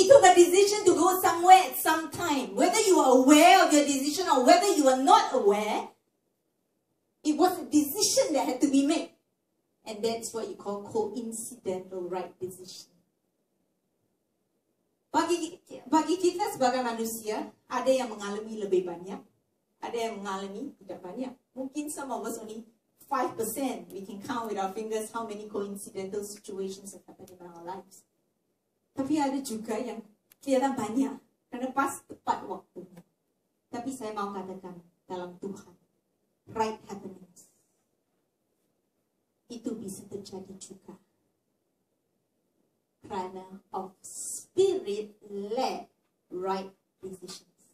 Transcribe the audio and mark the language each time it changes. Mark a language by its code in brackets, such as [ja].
[en] a decision to go somewhere at some time. Whether you are aware of your decision or whether you are not aware, it was a decision that had to be made. And that's what you call coincidental right decision. [id] Bagi kita sebagai manusia, ada yang mengalami lebih banyak, ada yang mengalami tidak banyak. [en] Mungkin some of us only 5%. We can count with our fingers how many coincidental situations have happened in our lives. [id] Tapi ada juga yang kelihatan banyak, karena pas tepat waktunya. Tapi saya mau katakan, dalam Tuhan, [en] right happenings [id] itu bisa terjadi juga karena [en] of spirit-led right decisions.